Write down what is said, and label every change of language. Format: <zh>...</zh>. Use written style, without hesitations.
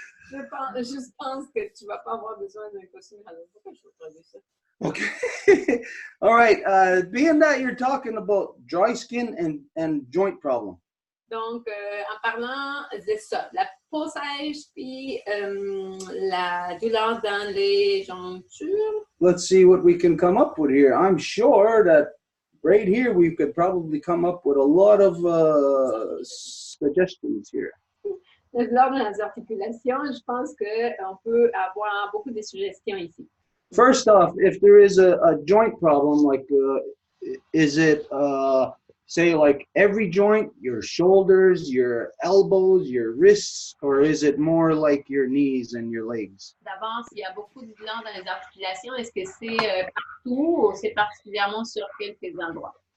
<fr>Je pense que tu vas pas avoir besoin d'un costume Halloween. Pourquoi je vais traduire ça?</fr> <en>Okay. All right. Being that you're talking about dry skin and joint problem.</en> <fr>Donc, en parlant de ça, la peau sèche puis la douleur dans les jointures.</fr> <en>Let's see what we can come up with here. I'm sure that right here we could probably come up with a lot of suggestions here.</en> <fr>La douleur dans les articulations, je pense qu'on peut avoir beaucoup de suggestions ici.</fr> <en>First off, if there is a joint problem, like is it say like every joint, your shoulders, your elbows, your wrists, or is it more like your knees and your legs?</en> <fr>D'abord, s'il y a beaucoup de douleurs dans les articulations, est-ce que c'est partout ou c'est particulièrement sur quelques endroits?</fr>